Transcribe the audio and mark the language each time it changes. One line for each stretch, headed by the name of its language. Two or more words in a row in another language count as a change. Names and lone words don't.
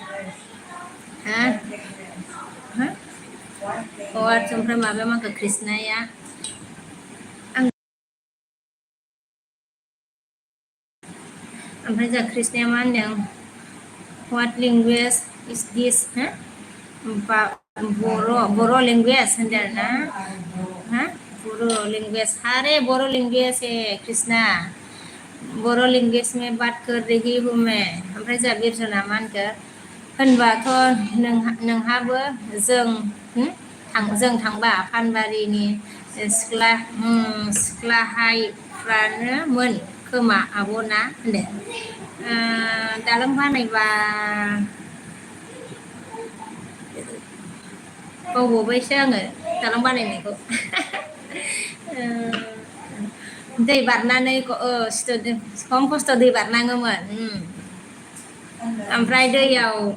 Bodo: ओमफ्राय माबाया मा होनखो कृष्णाया ओमफ्राय जोंहा कृष्णाया मा होनदों
English: What language is this
Hindi: बर' लेंगुवेज
Bodo: होनदों आरोना
Hindi: बर' लेंगुवेज अरे बर' लेंगुवेज कृष्णा बर' लेंगुवेज में बात कर रही हूँ मैं
Bodo: ओमफ्राय जोंहा बिरसना मा होनखो होनबाथ' नोंहाबो जों थांबा फानबारिनि सिख्लाहायफ्रानोमोन खोमा आब'ना होनदो दालां बानायबा बावबावबायसो आङो दालां बानायनायखौ दै बारनानै खम खस्थ' दै बारनाङोमोन ओमफ्राय दैयाव